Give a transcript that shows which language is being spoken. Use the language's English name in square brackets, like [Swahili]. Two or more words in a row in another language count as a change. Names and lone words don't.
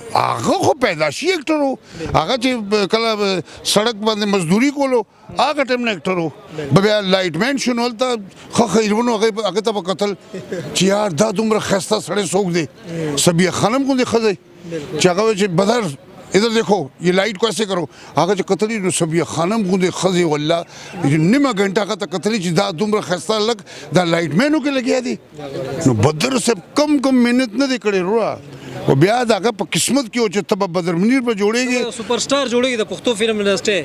[Pashto] هغه خو پیداشي اکټر و هغه چې کله سړک باندې مزدوري کولو هغه ټایم نه اکټر و بیا [English] light man [Pashto] شو نو هلته ښه خیرونه هغې ته به کتل چې یار دا دومره ښایسته سړی څوک دی صبیه خانم غوندې ښه دی چې هغه وایي چې بدر [Urdu] ادھر دیکھو یہ لائٹ کو ایسے کرو [Pashto] هغه چې کتلی نو صبیه خانم غوندې ښځې والله نیمه ګنټه هغه ته کتلی چې دا دومره ښایسته هلک دا [English] light men [Pashto] کې لګیا دی نو بدر صاحب کم محنت نه دی کړی وروره او بیا د هغه په قسمت کې و چې ته به بدر منیر به جوړېږي [English] super star [Pashto] جوړېږي د پښتو [English] film industry